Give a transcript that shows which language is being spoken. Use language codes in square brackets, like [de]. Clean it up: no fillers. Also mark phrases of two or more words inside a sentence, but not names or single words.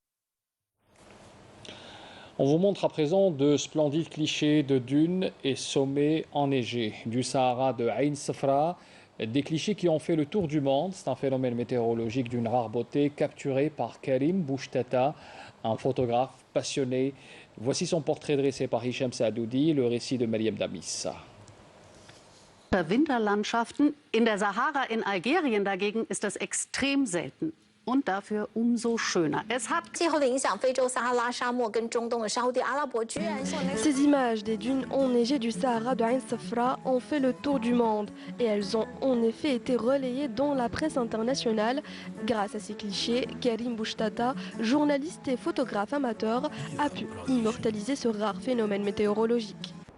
[fr] On vous montre à présent de splendides clichés de dunes et sommets enneigés du Sahara de Ain Safra. Des clichés qui ont fait le tour du monde. C'est un phénomène météorologique d'une rare beauté capturé par Karim Bouchtata, un photographe passionné. Voici son portrait dressé par Hicham Saadoudi, le récit de Mariam Damis. [de] Winterlandschaften. In der Sahara in Algerien dagegen ist das extrem selten. Und dafür umso schöner. [fr] Ces images des dunes enneigées du Sahara de Ain Safra ont fait le tour du monde et elles ont en effet été relayées dans la presse internationale. Grâce à ces clichés, Karim Bouchtata, journaliste et photographe amateur, a pu immortaliser ce rare phénomène météorologique.